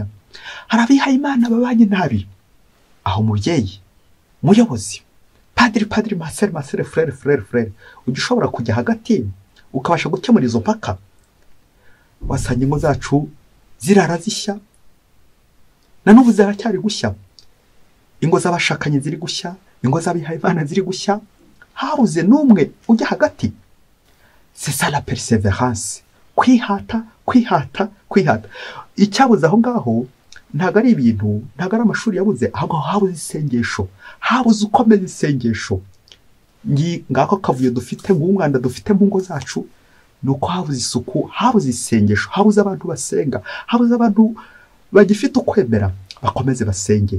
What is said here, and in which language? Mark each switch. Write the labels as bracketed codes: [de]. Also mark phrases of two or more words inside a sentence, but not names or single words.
[rw] Hari abihaye Imana babanye nabi. Aho mubyeyi, muyobozi, padiri, masere, frere, ujya ushobora kujya hagati ukabasha gukemura izo mpaka. Wasanga ingo zacu zirara zishya, na n'ubu ziracyari gushya. Ingo z'abashakanye ziri gushya, ingo z'abihaye Imana ziri gushya, habuze n'umwe ujya hagati. [fr] c'est ça la persévérance. [rw] Kwihata icyabuze aho ngaho ntago ari ibintu, ntago ari amashuri yabuze, ahubwo habuze isengesho, habuze ukomeza isengesho. Ngako kavuyo dufite ng'umwanda dufite mu ngo zacu, nuko habuze isuku, habuze isengesho, habuze abantu basenga, habuze abantu bagifite ukwemera bakomeze basenge.